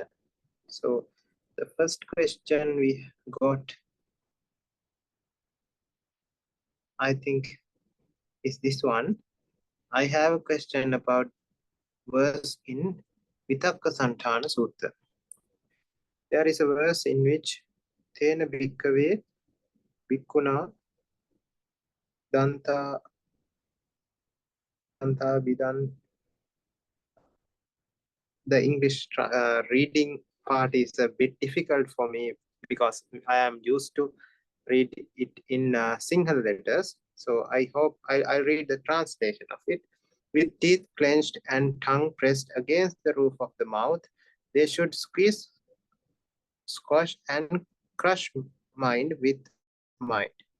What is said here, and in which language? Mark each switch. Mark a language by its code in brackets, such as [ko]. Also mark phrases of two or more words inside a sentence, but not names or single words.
[en] So the first question we got, I think, is this one. I have a question about verse in Vitakkasaṇṭhānasuttam. There is a verse in which [pi] Tena bhikkave bhikkhuna danta vidan. [en] The English reading part is a bit difficult for me because I am used to read it in single letters. So I hope I'll read the translation of it. With teeth clenched and tongue pressed against the roof of the mouth, they should squeeze, squash, and crush mind with mind.